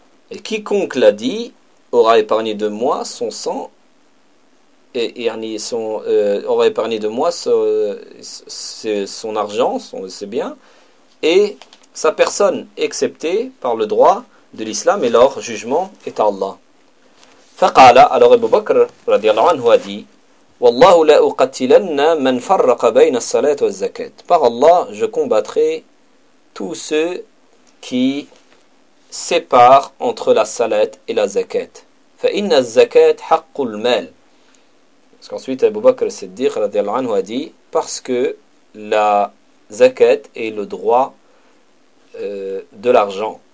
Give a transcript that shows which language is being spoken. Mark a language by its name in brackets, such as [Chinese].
[French] Et quiconque l'a dit aura épargné de moi son sang et aura épargné de moi son argent, ses biens et sa personne, excepté par le droit de l'islam et leur jugement est à Allah. [Arabic] فقال [French] alors [Arabic] Abu Bakr رضي الله عنه [French] a dit [Arabic] والله لا أقتلن من فرق بين الصلاة والزكاة. [French] Par Allah, je combattrai tous ceux qui séparent entre la salat et la zakat. [Arabic] فإن الزكاة حق المال. [French] Parce qu'ensuite Abu Bakr Siddiq [Arabic] رضي الله عنه [French] a dit parce que la zakat est le droit de l'argent.